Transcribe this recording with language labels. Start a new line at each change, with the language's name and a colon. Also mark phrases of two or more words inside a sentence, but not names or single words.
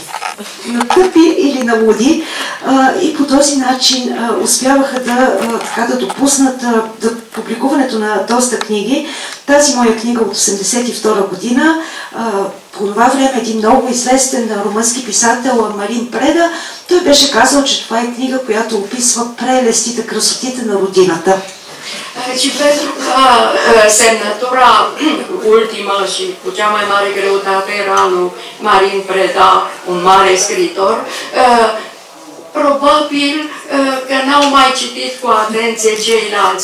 Bulgarian: На тъпи или на луди, и по този начин успяваха да допуснат публикуването на доста книги. Тази моя книга от 1982 година, по това време един много известен румънски писател Марин Преда, той беше казал, че това е книга, която описва прелестите, красотите на родината.
Romanian: Și pentru că semnătura ultimă și cu cea mai mare greutate era lui Marin Preda, un mare scriitor, probabil că n-au mai citit cu atenție ceilalți.